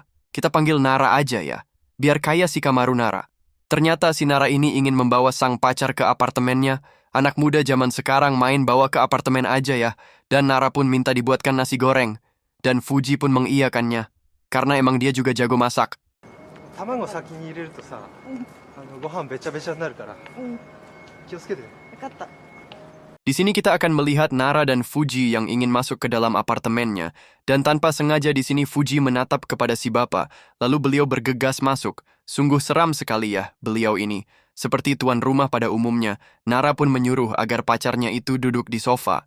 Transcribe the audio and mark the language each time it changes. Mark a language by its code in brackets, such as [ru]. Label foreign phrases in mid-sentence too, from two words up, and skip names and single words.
[id] Kita panggil Nara aja ya, biar kaya si Kamaru Nara. Ternyata si Nara ini ingin membawa sang pacar ke apartemennya. Anak muda zaman sekarang main bawa ke apartemen aja ya. Dan Nara pun minta dibuatkan nasi goreng. Dan Fuji pun mengiyakannya. Karena emang dia juga jago masak. [ja] 卵先に入れるとさ、ご飯べちゃべちゃになるから気をつけてね。分かった。 [id] Di sini kita akan melihat Nara dan Fuji yang ingin masuk ke dalam apartemennya, dan tanpa sengaja di sini Fuji menatap kepada si bapak, lalu beliau bergegas masuk. Sungguh seram sekali ya, beliau ini. Seperti tuan rumah pada umumnya, Nara pun menyuruh agar pacarnya itu duduk di sofa.